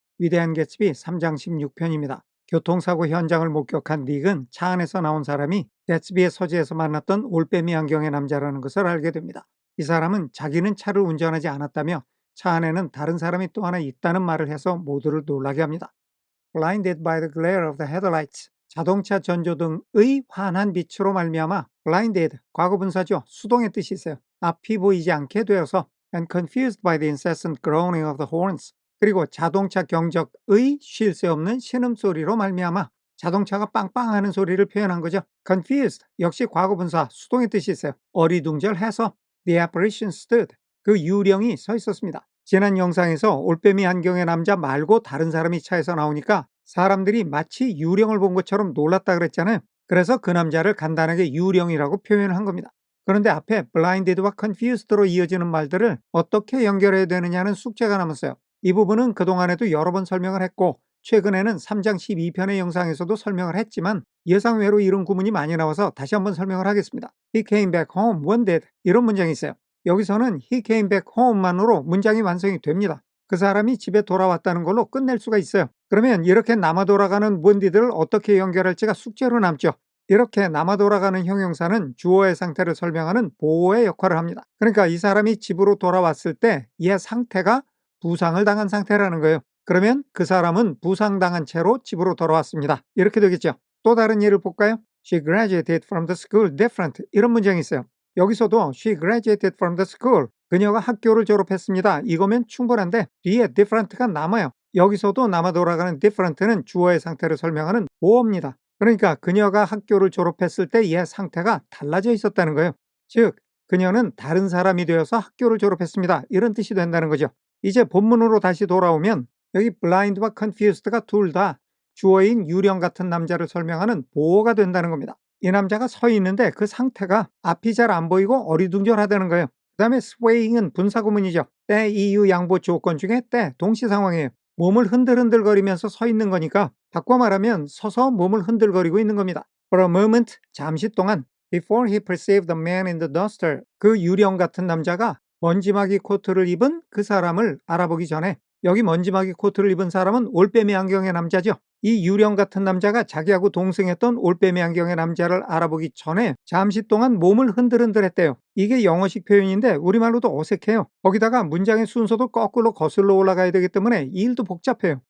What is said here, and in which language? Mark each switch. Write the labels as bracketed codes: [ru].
[ko] 위대한 개츠비 3장 16편입니다. 교통사고 현장을 목격한 닉은 차 안에서 나온 사람이 개츠비의 서재에서 만났던 올빼미 안경의 남자라는 것을 알게 됩니다. 이 사람은 자기는 차를 운전하지 않았다며 차 안에는 다른 사람이 또 하나 있다는 말을 해서 모두를 놀라게 합니다. [en] Blinded by the glare of the headlights. [ko] 자동차 전조등의 환한 빛으로 말미암아 blinded, 과거분사죠. 수동의 뜻이 있어요. 앞이 보이지 않게 되어서 [en] and confused by the incessant groaning of the horns. [ko] 그리고 자동차 경적의 쉴 새 없는 신음소리로 말미암아 자동차가 빵빵하는 소리를 표현한 거죠. confused 역시 과거분사 수동의 뜻이 있어요. 어리둥절해서 [en] the apparition stood. [ko] 그 유령이 서 있었습니다. 지난 영상에서 올빼미 안경의 남자 말고 다른 사람이 차에서 나오니까 사람들이 마치 유령을 본 것처럼 놀랐다 그랬잖아요. 그래서 그 남자를 간단하게 유령이라고 표현을 한 겁니다. 그런데 앞에 blinded와 confused로 이어지는 말들을 어떻게 연결해야 되느냐는 숙제가 남았어요. 이 부분은 그동안에도 여러 번 설명을 했고 최근에는 3장 12편의 영상에서도 설명을 했지만 예상외로 이런 구문이 많이 나와서 다시 한번 설명을 하겠습니다. [en] He came back home wounded. [ko] 이런 문장이 있어요. 여기서는 [en] he came back home [ko] 만으로 문장이 완성이 됩니다. 그 사람이 집에 돌아왔다는 걸로 끝낼 수가 있어요. 그러면 이렇게 남아 돌아가는 wounded를 어떻게 연결할지가 숙제로 남죠. 이렇게 남아 돌아가는 형용사는 주어의 상태를 설명하는 보호의 역할을 합니다. 그러니까 이 사람이 집으로 돌아왔을 때 얘 상태가 부상을 당한 상태라는 거예요. 그러면 그 사람은 부상당한 채로 집으로 돌아왔습니다. 이렇게 되겠죠. 또 다른 예를 볼까요? [en] She graduated from the school different. [ko] 이런 문장이 있어요. 여기서도 [en] she graduated from the school. [ko] 그녀가 학교를 졸업했습니다. 이거면 충분한데 뒤에 different가 남아요. 여기서도 남아 돌아가는 different는 주어의 상태를 설명하는 보어입니다. 그러니까 그녀가 학교를 졸업했을 때 얘 상태가 달라져 있었다는 거예요. 즉, 그녀는 다른 사람이 되어서 학교를 졸업했습니다. 이런 뜻이 된다는 거죠. 이제 본문으로 다시 돌아오면 여기 blind와 confused가 둘 다 주어인 유령 같은 남자를 설명하는 보어가 된다는 겁니다. 이 남자가 서 있는데 그 상태가 앞이 잘 안 보이고 어리둥절하다는 거예요. 그 다음에 swaying은 분사구문이죠. 때, 이유, 양보, 조건 중에 때, 동시 상황이에요. 몸을 흔들흔들거리면서 서 있는 거니까 바꿔 말하면 서서 몸을 흔들거리고 있는 겁니다. [en] For a moment, [ko] 잠시 동안 [en] before he perceived the man in the duster. [ko] 그 유령 같은 남자가 먼지막이 코트를 입은 그 사람을 알아보기 전에 여기 먼지막이 코트를 입은 사람은 올빼미 안경의 남자죠. 이 유령 같은 남자가 자기하고 동승했던 올빼미 안경의 남자를 알아보기 전에 잠시 동안 몸을 흔들흔들했대요. 이게 영어식 표현인데 우리말로도 어색해요. 거기다가 문장의 순서도 거꾸로 거슬러 올라가야 되기 때문에 이 일도 복잡해요.